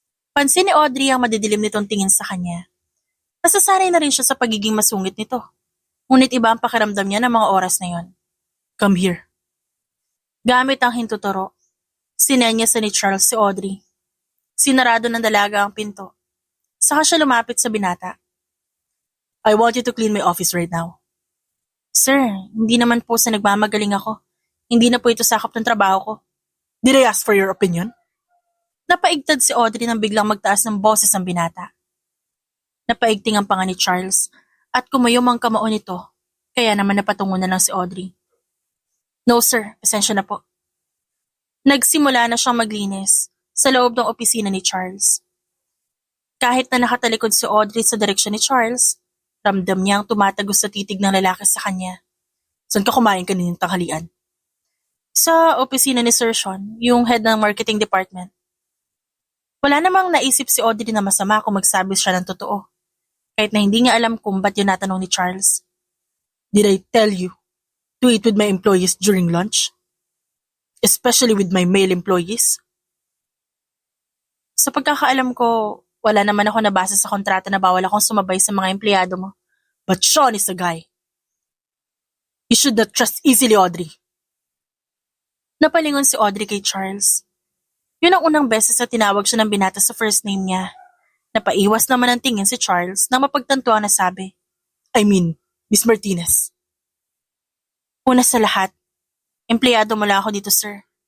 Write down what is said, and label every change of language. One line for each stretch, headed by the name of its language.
Filipino: Pansin ni Audrey ang madidilim nitong tingin sa kanya. Nasasanay na rin siya sa pagiging masungit nito. Ngunit iba ang pakiramdam niya ng mga oras na yon.
English: Come here.
Filipino: Gamit ang hintuturo, sinenya sa ni Charles si Audrey. Sinarado ng dalaga ang pinto. Saka siya lumapit sa binata.
English: I want you to clean my office right now.
Filipino: Sir, hindi naman po sa nagmamagaling ako. Hindi na po ito sakop ng trabaho ko.
English: Did I ask for your opinion?
Filipino: Napaigtad si Audrey nang biglang magtaas ng boses ang binata. Napaigting ang panga ni Charles at kumayom ang kamao nito, kaya naman napatungo na lang si Audrey.
English: No sir,
Filipino: pasensya na po. Nagsimula na siyang maglinis sa loob ng opisina ni Charles. Kahit na nakatalikod si Audrey sa direksyon ni Charles, ramdam niya ang tumatagos sa titig ng lalaki sa kanya. Saan ka kumain kaninang tanghalian? Sa opisina ni Sir Sean, yung head ng marketing department. Wala namang naisip si Audrey na masama kung magsabi siya ng totoo. Kahit na hindi niya alam kung ba't yun natanong ni Charles.
English: Did I tell you to eat with my employees during lunch? Especially with my male employees?
Filipino: Sa pagkakaalam ko, wala naman ako nabasa sa kontrata na bawal akong sumabay sa mga empleyado mo.
English: But Sean is a guy. You should not trust easily, Audrey.
Filipino: Napalingon si Audrey kay Charles. Yun ang unang beses na tinawag siya ng binata sa first name niya. Napaiwas naman ang tingin si Charles nang mapagtantuan na sabi,
English: I mean, Miss Martinez.
Filipino: Una sa lahat, empleyado mo lang ako dito, sir.